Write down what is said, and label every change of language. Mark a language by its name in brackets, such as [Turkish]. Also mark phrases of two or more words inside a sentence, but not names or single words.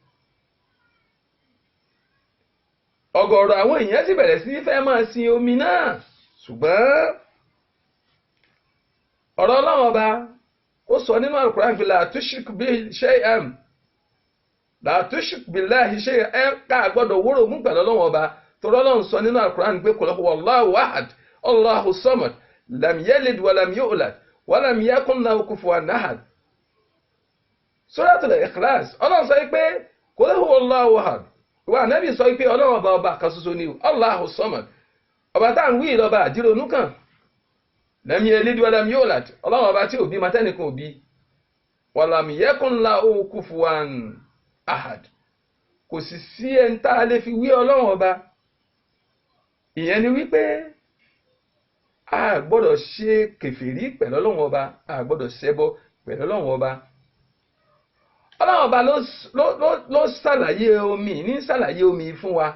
[Yoruba] Ọ̀gọ̀rọ̀ àwọn èèyàn sì bẹ̀rẹ̀ sí fẹ́ máa sin omi náà, ṣùgbọ́n ọ̀rọ̀ Ọlọ́run ọba ó sọ nínú Al-Qur'an pé [Arabic] لا تشرك بالله شيئا, [Yoruba] ká gbọ́dọ̀ wórogún pẹ̀lú Ọlọ́run ọba. Torí Ọlọ́run sọ nínú Al-Qur'an pé [Arabic] قل هو الله أحد الله الصمد لم يلد ولم يولد ولم يكن له كفوا أحد. [Yoruba] Suratul Ikhlas, Ọlọ́run sọ pé [Arabic] قل هو الله أحد. [Yoruba] Ìwà Ànábì sọ pé Ọlọ́run ọba kan ṣoṣo ni, [Arabic] الله الصمد. [Yoruba] Ọba tá ń wí lọ́ba àdírònú kan. [Arabic] لم يلد ولم يولد, [Yoruba] Ọlọ́run ọba tí ò bí matẹ́nìkan ò bí. [Arabic] ولم يكن له كفوا أحد. [Yoruba] Kò sì sí ẹni tá a lè fi wí Ọlọ́run ọba. Ìyẹn ni wípé a gbọ́dọ̀ ṣe kèfèrí pẹ̀lú Ọlọ́run ọba, a gbọ́dọ̀ ṣẹbọ pẹ̀lú Ọlọ́run ọba. Ọlọ́run ọba ló ṣàlàyé omi, ní ṣàlàyé omi fún wa.